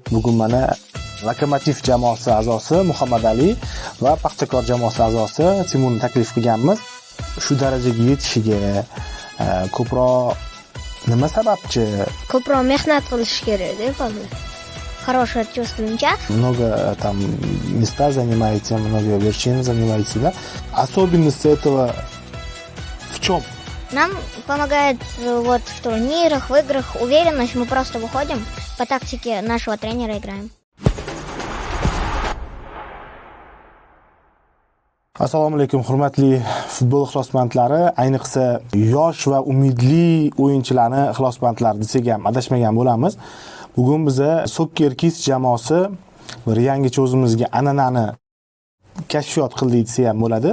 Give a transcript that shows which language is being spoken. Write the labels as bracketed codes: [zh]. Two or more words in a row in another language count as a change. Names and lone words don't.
[uz] Bugun mana Lokomotiv jamoasi a'zosi Muhammad Ali va Paxtakor jamoasi a'zosi Timurni taklif qilganmiz. Shu darajaga yetishiga ko'proq nima sababchi? Ko'proq mehnat qilish kerak deb hozir. [ru] Хорошее чувствуемся. Много там места занимаете, много вершин занимаете, да? Особенность этого в чем? Нам помогает вот в турнирах, в играх уверенность. Мы просто выходим по тактике нашего тренера играем. [uz] Assalomu alaykum hurmatli futbol ixlosmandlari, ayniqsa yosh va umidli o'yinchilarni ixlosmandlari desak ham adashmagan bo'lamiz. Bugun biza Soccer Kids jamoasi bir yangicha o'zimizga an'anani kashfiyot qildik desak ham bo'ladi.